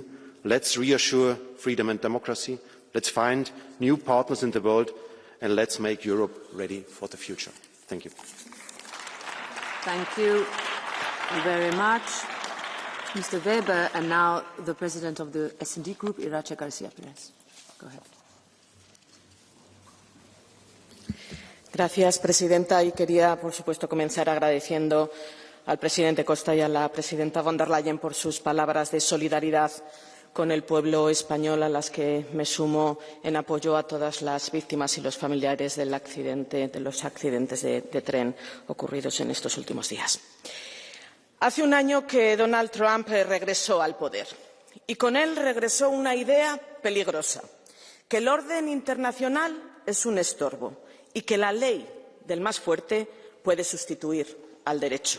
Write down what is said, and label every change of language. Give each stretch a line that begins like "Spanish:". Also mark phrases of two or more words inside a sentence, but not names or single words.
English: Let's reassure freedom and democracy. Let's find new partners in the world and let's make Europe ready for the future. Thank you. Thank you very much, Mr. Weber. And now the President of the S&D Group, Irache García Pérez. Go ahead.
Spanish: Gracias, Presidenta. Y quería, por supuesto, comenzar agradeciendo al Presidente Costa y a la Presidenta von der Leyen por sus palabras de solidaridad con el pueblo español, a las que me sumo en apoyo a todas las víctimas y los familiares de los accidentes de tren ocurridos en estos últimos días. Hace un año que Donald Trump regresó al poder y con él regresó una idea peligrosa, que el orden internacional es un estorbo y que la ley del más fuerte puede sustituir al derecho.